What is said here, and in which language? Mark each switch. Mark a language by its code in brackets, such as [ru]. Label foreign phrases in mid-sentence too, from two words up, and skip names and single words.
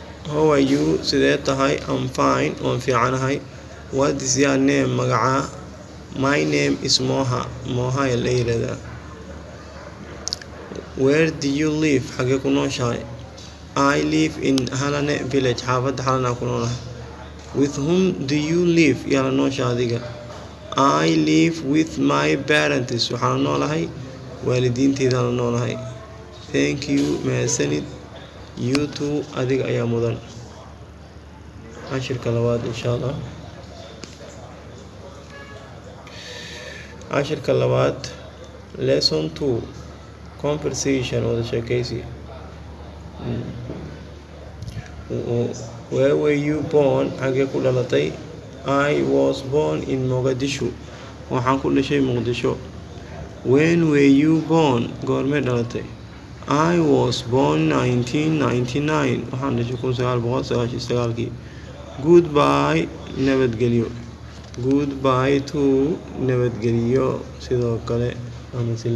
[en] how are you [so] sidee tahay [en] I'm fine [so] waan fiicanahay [en] what is your name magacaa my name is Moha [so] Moha ayaa la yiraahdaa [en] where do you live [so] xagee ku nooshahay [en] I live in Halane village xaafadda [so] Halana ku noolahay [en] with whom do you live [so] yaa la nooshahay adiga [en] I live with my parents [so] waxaan noolahay waalidiinteyda la noolahay [en] thank you [so] mahadsanid [en] you too [so] adiga ayaa mudan cashirka labaad [ar] insha Allah [so] cashirka labaad [en] lesson 2 conversation [so] wada sheekaysi [en] where were you born [so] xagee ku dhalatay [en] I was born in Mogadishu [so] waxaan ku dhashay Muqdisho [en] when were you born [so] goormee dhalatay [en] I was born 1999 [so] waxaan dhashay 1999 [en] goodbye nabadgelyo goodbye to [so] nabadgelyo sidoo kale ama